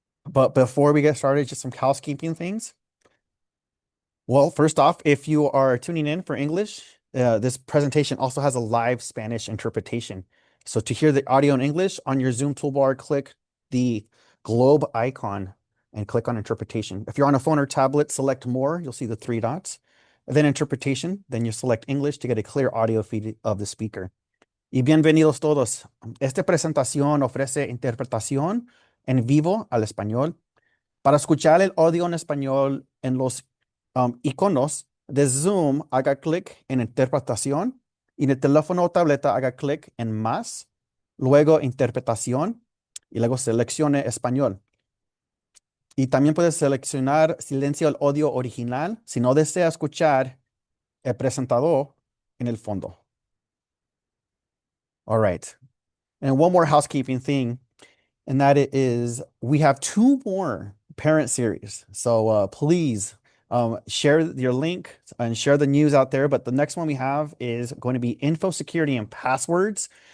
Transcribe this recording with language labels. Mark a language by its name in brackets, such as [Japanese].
[English] But before we get started, just some housekeeping things. Well, first off, if you are tuning in for English, this presentation also has a live Spanish interpretation. So to hear the audio in English, on your Zoom toolbar, click the globe icon and click on interpretation. If you're on a phone or tablet, select more, you'll see the three dots. And then interpretation, then you select English to get a clear audio feed of the speaker. [Spanish] Y bienvenidos todos. Esta presentación ofrece interpretación en vivo al español. Para escuchar el audio en español en los iconos de Zoom, haga clic en interpretación y en el teléfono o tableta haga clic en más, luego interpretación y luego seleccione español. Y también puedes seleccionar silencio el audio original si no desea escuchar el presentador en el fondo. [English] All right. And one more housekeeping thing, and that is we have two more parent series. So please share your link and share the news out there. But the next one we have is going to be info security and passwords.